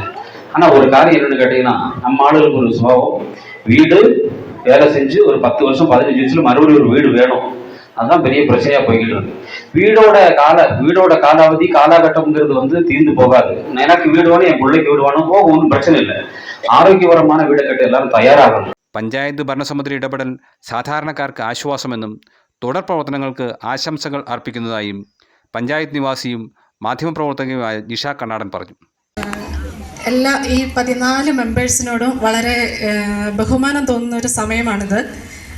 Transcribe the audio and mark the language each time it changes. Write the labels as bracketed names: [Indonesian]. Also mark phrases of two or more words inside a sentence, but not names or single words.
[Tamil] ஆனா ஒரு காரியம் என்னன்னு கேட்டீங்கன்னா, நம்ம ஆளுகளுக்கு ஒரு சுபாவம், வீடு வேலை செஞ்சு ஒரு 10 வருஷம் 15 வருஷத்துல மறுபடியும் ஒரு வீடு வேணும். அதுதான் பெரிய பிரச்சனையா போய்கிட்டு இருக்கு. வீடோட காலாவதி காலகட்டம்ங்கிறது தீர்ந்து போகாது. எனக்கு வீடு வேணும், என் பிள்ளைக்கு வீடு வேணும், போக ஒன்றும் பிரச்சனை இல்லை. [Malayalam] ആരോഗ്യപരമായ വീട് കെട്ടി എല്ലാവരും തയ്യാറാകണം. പഞ്ചായത്ത് ഭരണസമിതി ഇടപെടൽ സാധാരണക്കാർക്ക് ആശ്വാസമെന്നും തുടർ പ്രവർത്തനങ്ങൾക്ക് ആശംസകൾ അർപ്പിക്കുന്നതായും പഞ്ചായത്ത് നിവാസിയും മാധ്യമപ്രവർത്തകയുമായ ജിഷ കണ്ണാടൻ പറഞ്ഞു. ഈ 14 മെമ്പേഴ്സിനോടും വളരെ ബഹുമാനം തോന്നുന്ന ഒരു സമയമാണിത്.